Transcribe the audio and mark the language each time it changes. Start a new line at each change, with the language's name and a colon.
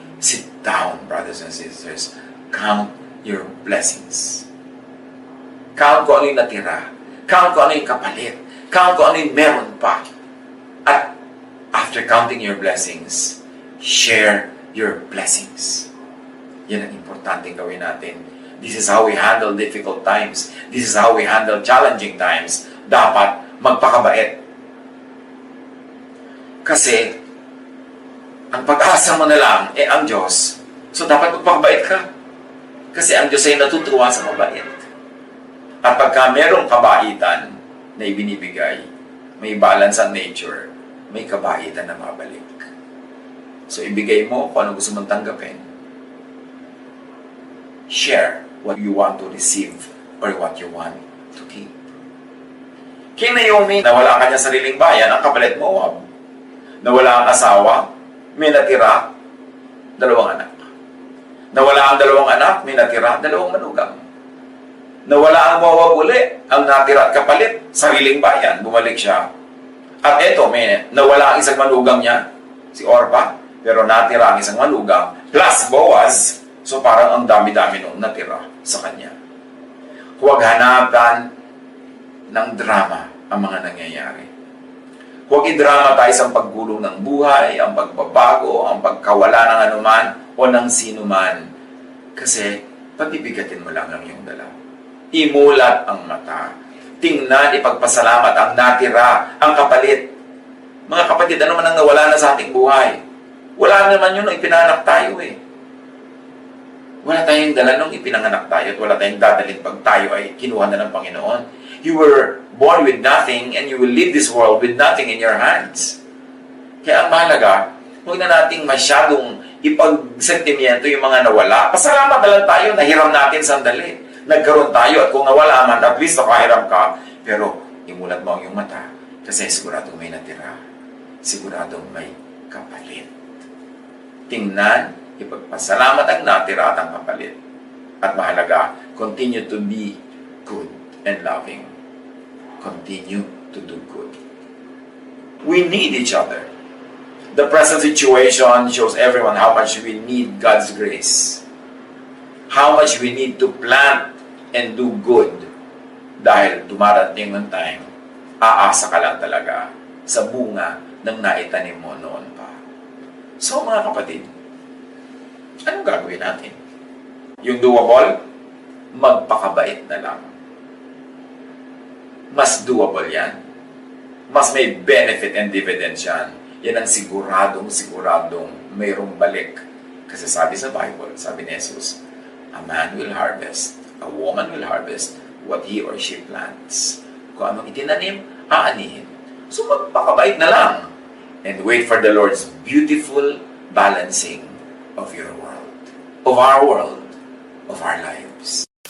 English: Sit down, brothers and sisters. Count your blessings. Count
Filipino: kung ano yung natira. Count kung ano yung kapalit. Count kung ano yung meron pa.
English: At after counting your blessings, share your blessings.
Filipino: Yan ang importanteng gawin natin.
English: This is how we handle difficult times. This is how we handle challenging times.
Filipino: Dapat magpakabait. Kasi, ang pag-asa mo na lang, ang Diyos. So, dapat magpakabait ka. Kasi ang Diyos ay natutuwa sa mabait. At pagka merong kabaitan na ibinibigay, may balance ang nature, may kabaitan na mabalik. So, ibigay mo kung ano gusto mong tanggapin.
English: Share what you want to receive or what you want to keep.
Filipino: Kay Naomi, nawala ang kanyang sariling bayan, ang kapalit Moab. Nawala ang asawa, may natira, 2 anak. Nawala ang 2 anak, may natira, 2 manugang. Nawala ang Moab uli, ang natira at kapalit, sariling bayan, bumalik siya. At eto, may nawala ang isang manugang niya, si Orpa, pero natira ang isang manugang, plus Boaz. So parang ang dami-dami nung natira sa kanya. Huwag hanapan ng drama ang mga nangyayari. Huwag i-drama tayo sa paggulong ng buhay, ang pagbabago, ang pagkawala ng anuman o ng sino man. Kasi pabibigatin mo lang ang iyong dala. Imulat ang mata. Tingnan, ipagpasalamat ang natira, ang kapalit. Mga kapatid, ano man ang nawala na sa ating buhay? Wala naman yun nung ipinanak tayo eh. Wala tayong dala nung ipinanganak tayo at wala tayong dadalhin pag tayo ay kinuha na ng Panginoon.
English: You were born with nothing and you will leave this world with nothing in your hands.
Filipino: Kaya ang mahalaga, huwag na nating masyadong ipagsentimiento yung mga nawala. Pasalamat na lang tayo, nahiram natin sandali. Nagkaroon tayo at kung nawala man, at least nakahiram ka. Pero imulat mo ang iyong mata kasi siguradong may natira. Siguradong may kapalit. Tingnan, ipagpasalamat ang natira at ang kapalit. At mahalaga,
English: continue to be good and loving. Continue to do good. We need each other. The present situation shows everyone how much we need God's grace. How much we need to plant and do good.
Filipino: Dahil dumarating ng time, aasa ka lang talaga sa bunga ng naitanim mo noon pa. So mga kapatid, anong gagawin natin? Yung doable, magpakabait na lang. Mas doable yan. Mas may benefit and dividends yan. Yan ang siguradong mayroong balik. Kasi sabi sa Bible, sabi ni Jesus,
English: A man will harvest, a woman will harvest what he or she plants.
Filipino: Kung anong itinanim, aanihin. So magpakabait na lang
English: and wait for the Lord's beautiful balancing of your world, of our lives.